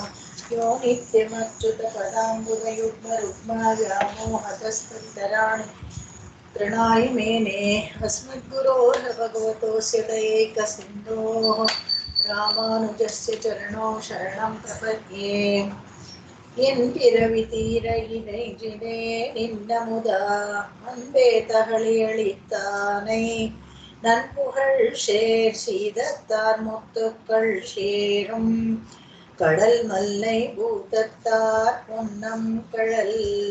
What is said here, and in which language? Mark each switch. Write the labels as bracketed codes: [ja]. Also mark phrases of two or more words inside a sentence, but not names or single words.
[sa] यो नित्यमच्युतपदाम्बुजयुग्मरुग्माव्यामोहतस्तराणि तृणाय मेने अस्मद्गुरोर् भगवतोऽस्य दयैकसिन्धोः रामानुजस्य चरणौ शरणं प्रपद्ये। [ta] என் பிறவி தீர இறைஞ்சினே நின்னமுதா அன்பே தகளி அளித்தானை நன்புகழ் சேர் சீதத்தார் முத்துக்கள் சேரும் கடல் மல்லை பூதத்தார் பொன்னம் கழல்.